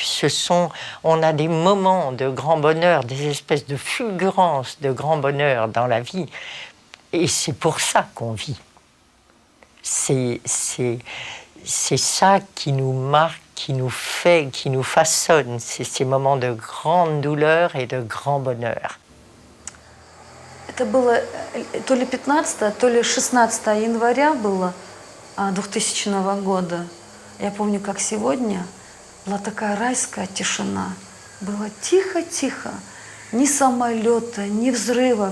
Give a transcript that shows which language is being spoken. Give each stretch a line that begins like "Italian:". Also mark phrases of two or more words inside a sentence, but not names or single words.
French: On a des moments de grand bonheur, des espèces de fulgurances de grand bonheur dans la vie. Et c'est pour ça qu'on vit. C'est ça qui nous marque, qui nous fait, qui nous façonne. C'est ces moments de grande douleur et de grand bonheur.
Russian: Это было то ли 15, то ли 16 января было 2000 года. Я помню, как сегодня была такая райская тишина. Было тихо-тихо. Ни самолета, ни взрыва.